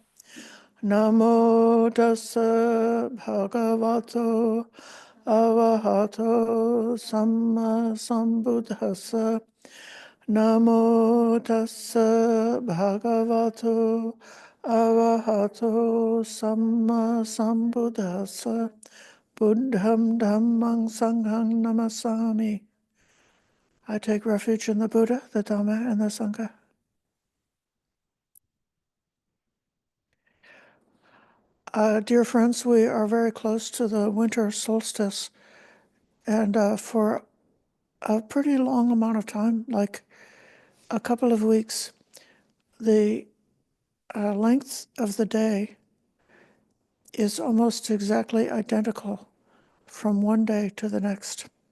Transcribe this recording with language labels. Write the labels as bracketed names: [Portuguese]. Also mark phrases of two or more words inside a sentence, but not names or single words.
[Pali] Namo tassa bhagavato arahato samma sambuddhassa. Namo tassa bhagavato arahato samma sambuddhassa. Buddham dhammang sanghang namasami. [English] I take refuge in the Buddha, the Dhamma, and the Sangha. Dear friends, we are very close to the winter solstice, and for a pretty long amount of time, like a couple of weeks, the length of the day is almost exactly identical from one day to the next.